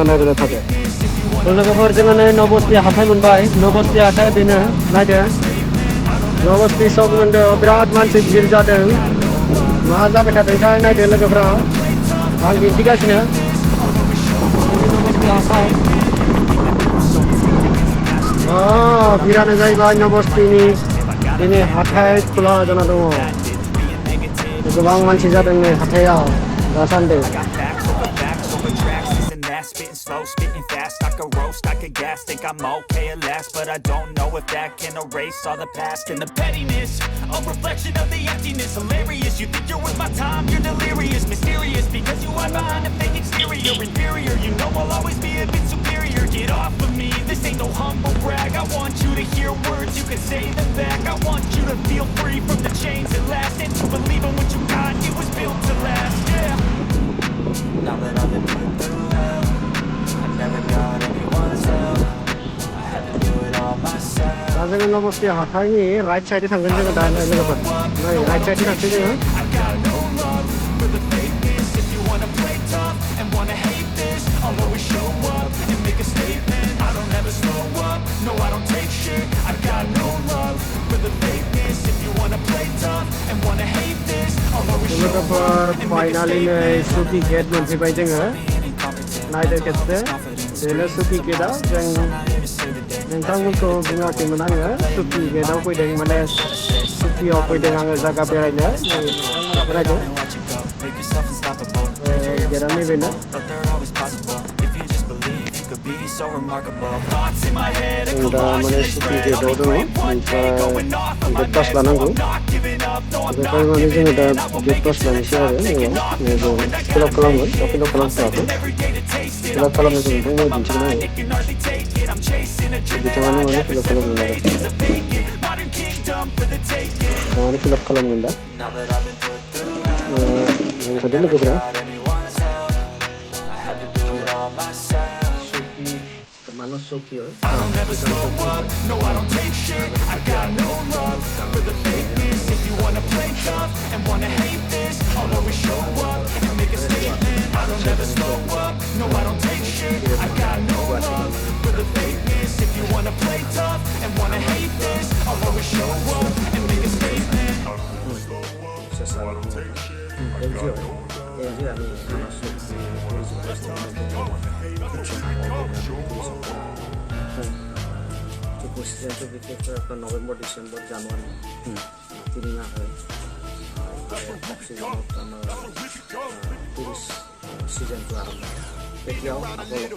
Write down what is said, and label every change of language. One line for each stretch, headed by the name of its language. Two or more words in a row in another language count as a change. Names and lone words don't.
Bodo: नायबाय थादो थ' लोगोफोर जोङो नै नबस्ति हाथाय मोनबाय नबस्ति हाथाय बेनो नायदो नबस्ति सक मोनदों बिराद मानसि भिर जादों मा जाबाय थादोंथाय नायदो लोगोफ्रा आं दिन्थिगासिनो नबस्ति हाथाय बिरानो जाहैबाय नबस्तिनि दिनै हाथाय खुला जाना दङ गोबां मानसि जादों नै हाथायाव दासान्दि
English: Spitting slow, spitting fast, I could roast, I could gas, think I'm okay at last, but I don't know if that can erase all the past and the pettiness, a reflection of the emptiness, hilarious, you think you're with my time, you're delirious, mysterious, because you hide behind a fake exterior, inferior, you know I'll always be a bit superior, get off of me, this ain't no humble brag, I want you to hear words, you can say them back, I want you to feel free from the chains that last, and to believe in what you got, it was built to last, yeah. Now that I've been put through hell, never got anyone's help. I had to do it all myself.
Bodo: दा जोङो नबस्ति हाथायनि
English: right side
Bodo: थांगोन जोङो दा लोगोफोर नै
English: right side
Bodo: थांसै जोङो
English: I'll always show up and make a statement. I don't ever slow up, no I don't take shit. I got no love for the fakeness. If you wanna play tough and wanna hate this, I'll always show up and make a statement.
Bodo: Showke gate मोनफैबाय जोङो नायदो खेबसे बेनो Showke गेटआ जों नोंथांमोनखौ बुङाखैमोन आङो Showke गेटआव फैदों माने Showkeआव फैदों आङो जायगा बेरायनो बेरायदों गेटआ नैबेनो
English: So remarkable. Thoughts in my head, a
Bodo: दा माने Showke गेटआव दङ ओमफ्राय
English: gate pass
Bodo: लानांगौ बेनिफ्राय माने जोङो दा
English: gate pass
Bodo: लानोसै आरो जोङो फिलआप खालामगोन दा फिलआप खालामथ'वाखै फिलआप खालामनो जों नोंथांमोन दिन्थिगोन आरो बिथाङानो माने फिलआप खालामगोन आरो बिथाङानो फिलआप खालामगोन दा थादों लोगोफोरा Showke
English: I don't ever slow up, no I don't take shit. I got no love for the fakeness. If you wanna play tough and wanna hate this, I'll always show up and make a statement. I don't ever slow up, no I don't take shit. I got no love for the fakeness. If you wanna play tough and wanna hate this, I'll always show up and make a statement. November, December, January. Ini nak season tu aram. Beliau apa